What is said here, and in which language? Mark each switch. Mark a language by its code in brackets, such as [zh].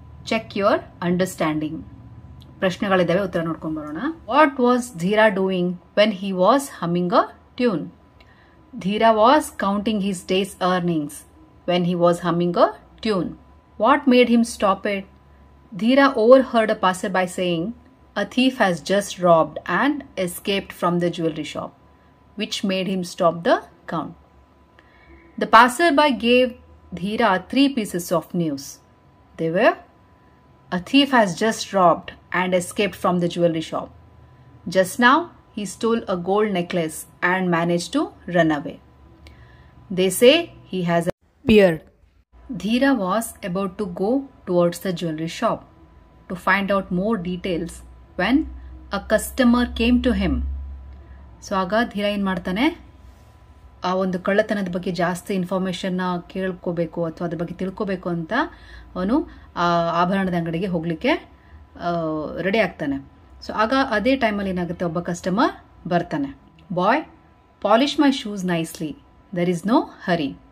[en] Check your understanding. [kn] ಪ್ರಶ್ನೆಗಳಿದ್ದಾವೆ, ಉತ್ತರ ನೋಡ್ಕೊಂಡು ಬರೋಣ. [en] What was Dhira doing when he was humming a tune? Dhira was counting his day's earnings when he was humming a tune. What made him stop it? Dhira overheard a passerby saying, a thief has just robbed and escaped from the jewelry shop, which made him stop the count. The passerby gave Dhira 3 pieces of news. They were, a thief has just robbed and escaped from the jewelry shop. Just now, he stole a gold necklace and managed to run away. They say he has a beard. Dhira was about to go towards the jewelry shop to find out more details when a customer came to him. [kn] So ಆಗ ಧೀರ ಏನು ಮಾಡ್ತಾನೆ, ಆ ಒಂದು ಕಳ್ಳತನದ ಬಗ್ಗೆ ಜಾಸ್ತಿ ಇನ್ಫಾರ್ಮೇಷನ್ನ ಕೇಳ್ಕೋಬೇಕು ಅಥವಾ ಅದ್ರ ಬಗ್ಗೆ ತಿಳ್ಕೋಬೇಕು ಅಂತ ಅವನು ಆ ಆಭರಣದ ಅಂಗಡಿಗೆ ಹೋಗಲಿಕ್ಕೆ ರೆಡಿ ಆಗ್ತಾನೆ. ಸೊ ಆಗ ಅದೇ ಟೈಮಲ್ಲಿ ಏನಾಗುತ್ತೆ, ಒಬ್ಬ ಕಸ್ಟಮರ್ ಬರ್ತಾನೆ. [en] Boy, polish my shoes nicely, there is no hurry.